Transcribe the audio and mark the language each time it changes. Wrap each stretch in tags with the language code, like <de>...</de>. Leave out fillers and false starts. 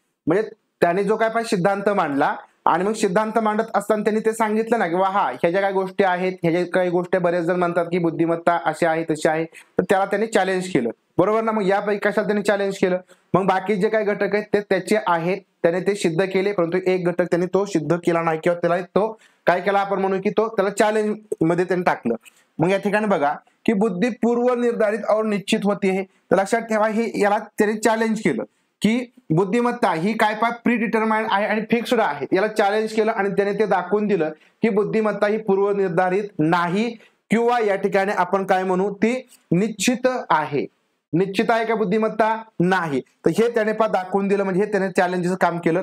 <mr>म्हणजे त्याने जो काय पण सिद्धांत मांडला आणि मग सिद्धांत मांडत असताना त्यांनी ते सांगितलं ना की वा हा ह्या ज्या काही गोष्टी आहेत, ह्या काही गोष्टी बरेच जण म्हणतात की बुद्धिमत्ता अशी आहे तशी आहे, तर त्याला त्यांनी चॅलेंज केलं, बरोबर ना. मग यापैकी कशाला त्यांनी चॅलेंज केलं, मग बाकी जे काही घटक आहेत ते त्याचे आहेत, त्याने ते सिद्ध केले, परंतु एक घटक त्यांनी तो सिद्ध केला नाही किंवा त्याला तो काय केला आपण म्हणू की तो त्याला चॅलेंज मध्ये त्यांनी टाकलं. मग या ठिकाणी बघा की</mr> <hi>बुद्धी पूर्व निर्धारित और निश्चित होती है.</hi> <mr>तर लक्षात ठेवा ही याला त्यांनी चॅलेंज केलं की बुद्धिमत्ता ही काय प्री डिटरमाइंड आहे आणि फिक्स्ड आहे. याला चॅलेंज केलं आणि त्याने ते दाखवून दिलं की बुद्धिमत्ता ही पूर्व निर्धारित नाही किंवा या ठिकाणी आपण काय म्हणू ती निश्चित आहे. निश्चित आहे का बुद्धिमत्ता, नाही. तर हे त्याने दाखवून दिलं, म्हणजे हे त्याने चॅलेंजचं काम केलं.</mr>